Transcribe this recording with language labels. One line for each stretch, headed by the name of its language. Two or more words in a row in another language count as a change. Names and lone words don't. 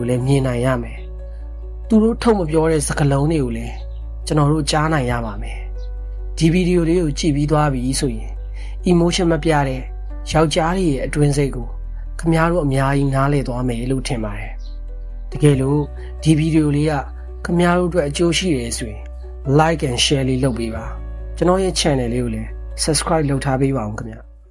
Burmese: လည်းမြင်နိုင်ရမယ်သူတို့ထုတ်မပြောတဲ့စကားလုံးတွေကိုလည်းကျွန်တော်တို့ကြားနိုင်ရပါမယ်ဒီဗီဒီယိုလေးကိုကြည့်ပြီးသွားပြီဆိုရင် emotion မပြတဲ့ယောက်ျားရဲ့အတွင်းစိတ်ကိုခင်ဗျားတို့အများကြီးနားလည်သွားမယ်လို့ထင်ပါတယ်တကယ်လို့ဒီဗီဒီယိုလေးကခင်ဗျားတို့အတွက်အကျိုးရှိတယ်ဆိုရင်
English: like and share
Burmese: လေးလုပ်ပေးပါကျွန်တော်ရဲ့ channel လေးကိုလည်း subscribe လုပ်ထားပေးပါဦးခင်ဗျာ